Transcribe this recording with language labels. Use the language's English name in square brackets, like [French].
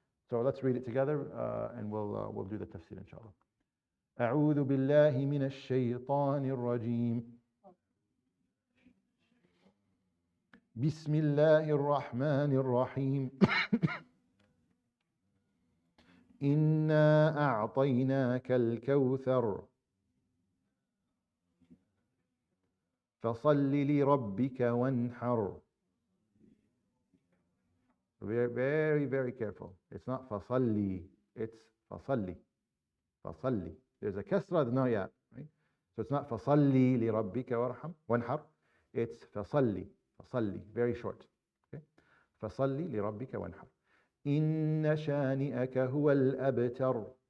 [English] So let's read it together, and we'll do the tafsir, inshallah. [Arabic] أعوذ بالله من الشيطان الرجيم. بسم الله الرحمن الرحيم. إنا أعطيناك الكوثر فصل لربك وانحر. [English] Very, very, very careful. It's not fasalli, it's fasalli. Fasalli. There's a kasra, there's no ya, right? So it's not [Arabic] fasalli li rabbika wanhar. [English] It's fasalli. Fasalli. Very short. Okay? [Arabic] Fasalli li rabbika wanhar. Inna shani'aka huwa al-abtar.